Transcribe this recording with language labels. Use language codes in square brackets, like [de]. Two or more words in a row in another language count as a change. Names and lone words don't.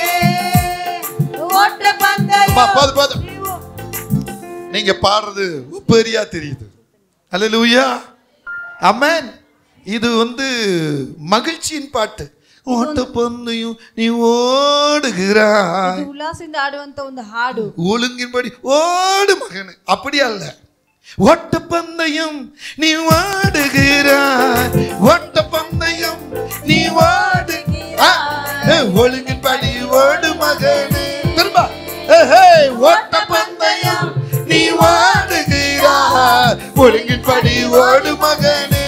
[ta] ஓட்ட பந்தயம். போதும். நீங்க பாடுறது பெரியா தெரியுது. ஹalleluya. ஆமென். இது மகிழ்ச்சியின் பாட்டு. ஓட்ட பந்தயம் நீ ஓடுகிறாய். [kn] ಇದು ಉಲ್ಲಾಸದಿಂದ ಆಡುವಂತ ಒಂದು ಹಾಡು. [ta] ஒழுங்கின்படி ஓடு மகனே. அப்படி அல்ல. ஓட்ட பந்தயம் நீ ஓடுகிறாய், ஓட்ட பந்தயம் நீ ஓடுகிறாய், ஒழுங்கின்படி ஓடு மகனே. திரும்ப ஓட்ட பந்தயம் நீ ஓடுகிறாய், ஒழுங்கின்படி ஓடு மகனே.